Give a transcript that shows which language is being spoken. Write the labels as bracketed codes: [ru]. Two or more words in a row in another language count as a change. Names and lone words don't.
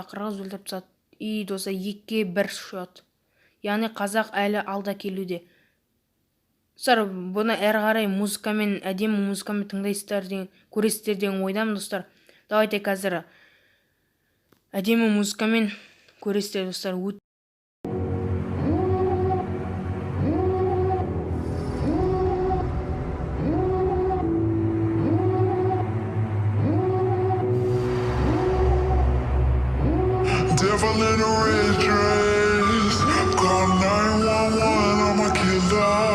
[kk] И достар, 2-1 шот. Яғни қазақ әлі алда келуде. достар, бұны әрі қарай әдемі музыкамен тыңдайсыздар деген, көресіздер деген ойдамын достар. Давайте қазір әдемі музыкамен көресіздер достар. [en] Devil in a red dress, call 911, I'm a killer.